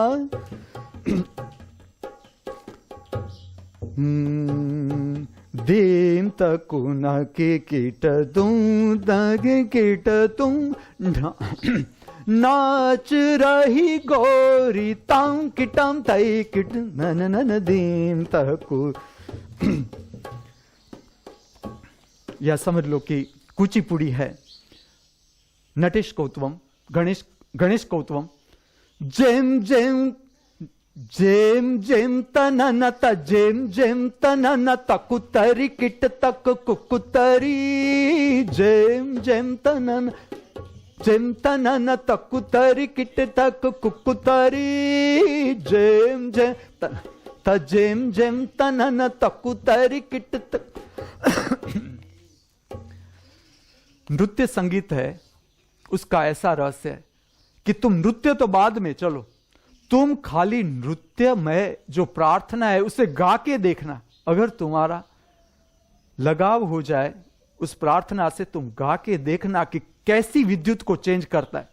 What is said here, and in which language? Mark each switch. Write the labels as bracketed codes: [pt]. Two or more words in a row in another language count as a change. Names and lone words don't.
[hi] दीम तकुन के कीट तुम दग कीट तुम नाच रही गोरी ताम किटम तई किट नन नन दीम तकु। या समझ लो कि कुचिपुड़ी है, नटेश कौतवम, गणेश कौतवम, जेम जेम जेम जेम तनन त जेम जेम तनन तकुतरी किट तक कुकुतरी, जेम जेम तनन जेम तनन तकुतरी किट तक कुकुतरी, जेम जेम त जेम जेम तनन तकुतरी किट तक। नृत्य संगीत है, उसका ऐसा रहस्य है कि तुम नृत्य तो बाद में, चलो तुम खाली नृत्य में जो प्रार्थना है उसे गा के देखना। अगर तुम्हारा लगाव हो जाए उस प्रार्थना से, तुम गा के देखना कि कैसी विद्युत को चेंज करता है।